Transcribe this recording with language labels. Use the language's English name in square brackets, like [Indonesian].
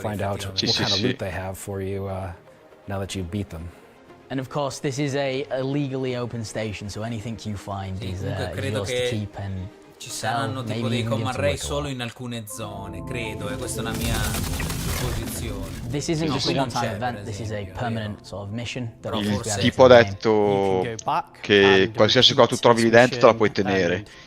[English] Find out what kind of loot they have for you now that you beat them. And of course, this is a legally open station, so anything you find is yours to keep and [Italian] ci saranno tipo dei Command Ray solo in alcune zone, credo, e questa è una mia supposizione. [English] This isn't just a one-time event, this is a permanent sort of mission. [Italian] Il tipo ha detto che qualsiasi cosa tu trovi lì dentro te la puoi tenere.